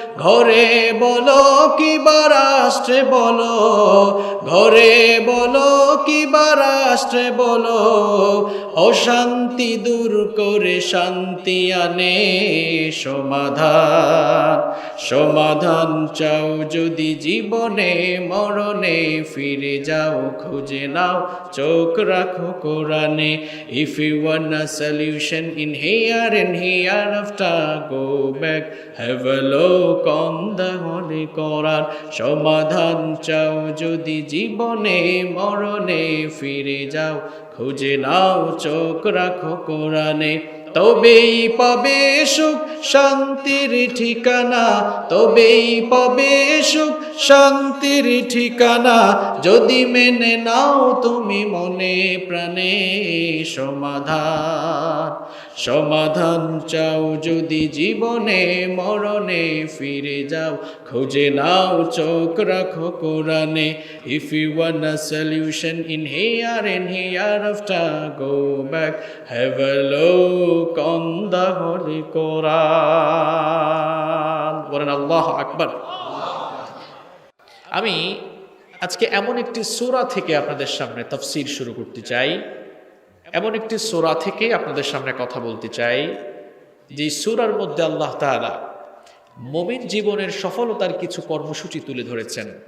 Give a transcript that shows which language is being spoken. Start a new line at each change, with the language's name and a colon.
Bangla: ঘরে বলো কিবা রাষ্ট্রে বলো, ঘরে বলো কিবা রাষ্ট্রে বলো, অশান্তি দূর করে শান্তি আনে সমাধান। সমাধান চাও যদি জীবনে মরণে, ফিরে যাও খুঁজে নাও চোখ রাখো কোরআনে।
English: If you want a solution in here and hereafter, go back, have a look on the holy Quran.
Bangla: সমাধান চাও যদি জীবনে মরণে, ফিরে যাও খুঁজে নাও চোখ রাখো কোরআনে। তবেই পাবে সুখ শান্তির ঠিকানা, তবেই পাবে সুখ শান্তির ঠিকানা, যদি মেনে নাও তুমি মনে প্রাণে সমাধান। সমাধান চাও যদি জীবনে মরণে, ফিরে যাও খুঁজে নাও চোখ রাখো কোরআনে।
English: If you want a solution in here and hereafter, go back, have a look on the holy Quran.
Bangla: বলেন আল্লাহু আকবার। আমি আজকে এমন একটি সূরা থেকে আপনাদের সামনে তাফসীর শুরু করতে চাই, এমন একটি সূরা থেকে আপনাদের সামনে কথা বলতে চাই, যে সূরার মধ্যে আল্লাহ তাআলা মুমিন জীবনের সফলতার কিছু কর্মসূচি তুলে ধরেছেন।